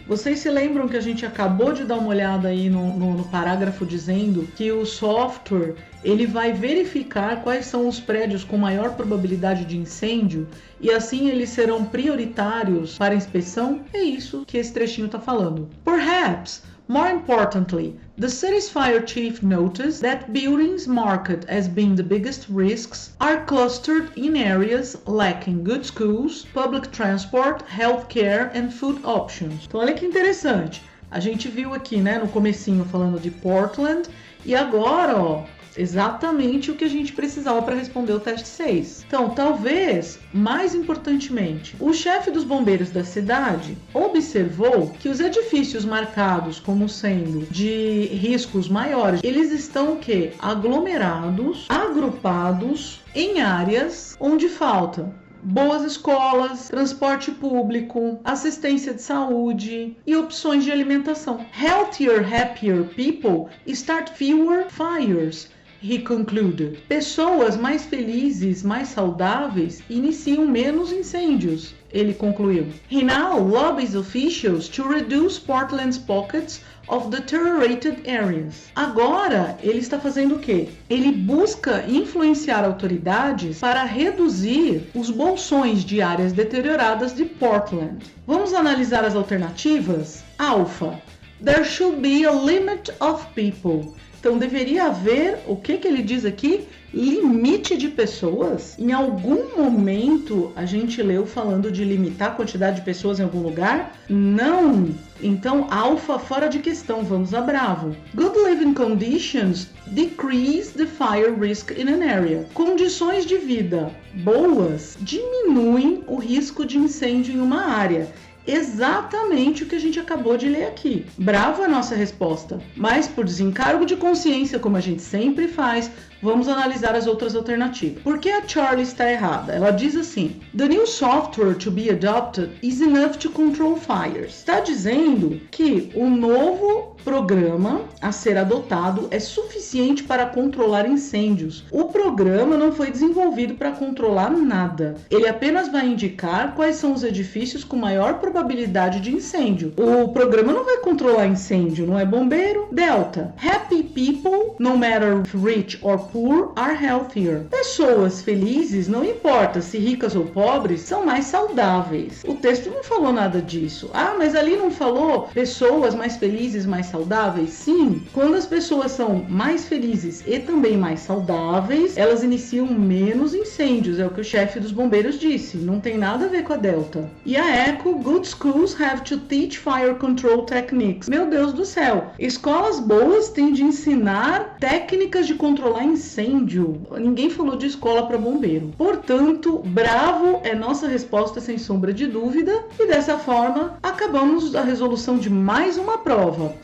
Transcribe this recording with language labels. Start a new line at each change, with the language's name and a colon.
Portuguese: Vocês se lembram que a gente acabou de dar uma olhada aí no parágrafo dizendo que o software ele vai verificar quais são os prédios com maior probabilidade de incêndio e assim eles serão prioritários para inspeção? É isso que esse trechinho está falando.
English: Perhaps, more importantly, the city's fire chief noticed that buildings marked as being the biggest risks are clustered in areas lacking good schools, public transport, healthcare and food options.
Portuguese: Então olha que interessante. A gente viu aqui, né, no comecinho falando de Portland e agora, ó, exatamente o que a gente precisava para responder o teste 6. Então, talvez, mais importantemente, o chefe dos bombeiros da cidade observou que os edifícios marcados como sendo de riscos maiores, eles estão o quê? Aglomerados, agrupados em áreas onde falta boas escolas, transporte público, assistência de saúde e opções de alimentação.
English: Healthier, happier people start fewer fires, he concluded.
Portuguese: Pessoas mais felizes, mais saudáveis, iniciam menos incêndios, ele concluiu.
English: He now lobbies officials to reduce Portland's pockets of deteriorated areas.
Portuguese: Agora, ele está fazendo o quê? Ele busca influenciar autoridades para reduzir os bolsões de áreas deterioradas de Portland. Vamos analisar as alternativas? Alpha.
English: There should be a limit of people.
Portuguese: Então, deveria haver, o que ele diz aqui? Limite de pessoas? Em algum momento a gente leu falando de limitar a quantidade de pessoas em algum lugar? Não! Então, alfa fora de questão, vamos a bravo.
English: Good living conditions decrease the fire risk in an area.
Portuguese: Condições de vida boas diminuem o risco de incêndio em uma área. Exatamente o que a gente acabou de ler aqui. Bravo a nossa resposta, mas por desencargo de consciência, como a gente sempre faz, vamos analisar as outras alternativas. Por que a Charlie está errada? Ela diz assim:
English: The new software to be adopted is enough to control fires.
Portuguese: Está dizendo que o novo programa a ser adotado é suficiente para controlar incêndios. O programa não foi desenvolvido para controlar nada. Ele apenas vai indicar quais são os edifícios com maior probabilidade de incêndio. O programa não vai controlar incêndio, não é bombeiro? Delta.
English: Happy people, no matter rich or poor, are healthier.
Portuguese: Pessoas felizes, não importa se ricas ou pobres, são mais saudáveis. O texto não falou nada disso. Ah, mas ali não falou pessoas mais felizes, mais saudáveis? Sim, quando as pessoas são mais felizes e também mais saudáveis, elas iniciam menos incêndios, é o que o chefe dos bombeiros disse, não tem nada a ver com a Delta.
English: E a Eco, good schools have to teach fire control techniques.
Portuguese: Meu Deus do céu, escolas boas têm de ensinar técnicas de controlar incêndio. Ninguém falou de escola para bombeiro. Portanto, bravo é nossa resposta sem sombra de dúvida, e dessa forma acabamos a resolução de mais uma prova.